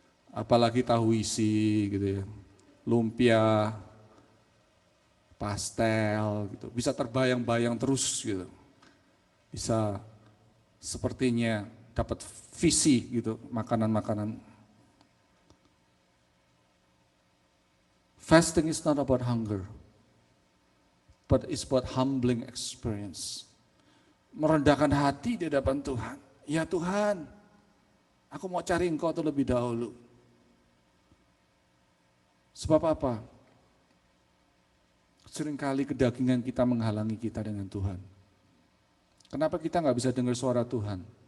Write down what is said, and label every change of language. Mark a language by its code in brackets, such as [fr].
[id] Apalagi tahu isi gitu ya, lumpia, pastel gitu, bisa terbayang-bayang terus gitu. Bisa sepertinya dapat visi gitu, makanan-makanan. [en] Fasting is not about hunger, but it's about humbling experience. [id] Merendahkan hati di hadapan Tuhan. Ya Tuhan, aku mau cari Engkau terlebih dahulu. Sebab apa? Seringkali kedagingan kita menghalangi kita dengan Tuhan. Kenapa kita nggak bisa dengar suara Tuhan?